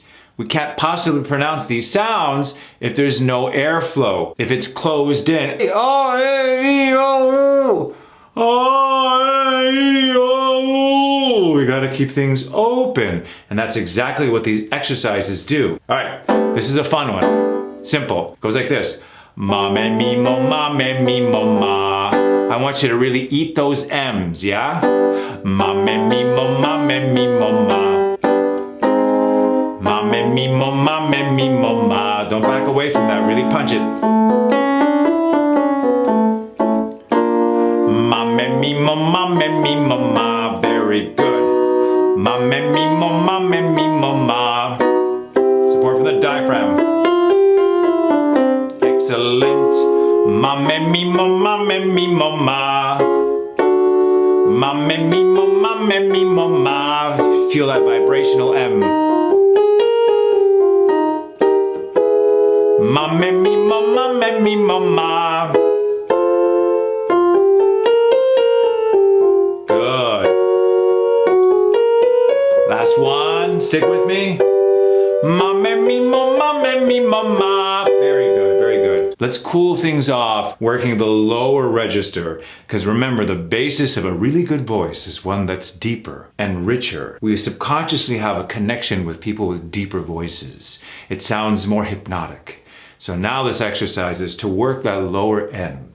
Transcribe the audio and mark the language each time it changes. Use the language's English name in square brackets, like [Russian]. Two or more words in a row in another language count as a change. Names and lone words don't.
[English] We can't possibly pronounce these sounds if there's no airflow, if it's closed in. We gotta keep things open. And that's exactly what these exercises do. All right, this is a fun one. Simple, goes like this. Ma, me, mi, mo, ma, me, mi, mo, ma. I want you to really eat those M's, yeah? Ma, me, mi, mo, ma, me, mi, mo, ma. Ma, me, mi, mo, ma, me, mi, mo, ma. Don't back away from that, really punch it. Ma, me, mi, mo, ma, me, mi, mo, ma. Very good. Ma, me, mi, mo, ma, me, mi, mo, ma. Support from the diaphragm. Excellent. Ma, me, mi, mo, ma, me, mi, mo, ma. Ma, me, mi, mo, ma, me, mi, mo, ma. Feel that vibrational M. Ma, me, mi, mo, ma, me, mi, mo, ma. Good. Last one, stick with me. Ma, me, mi, mo, ma, me, mi, mo, ma. Very good, very good. Let's cool things off working the lower register, because remember, the basis of a really good voice is one that's deeper and richer. We subconsciously have a connection with people with deeper voices. It sounds more hypnotic. So now this exercise is to work that lower end.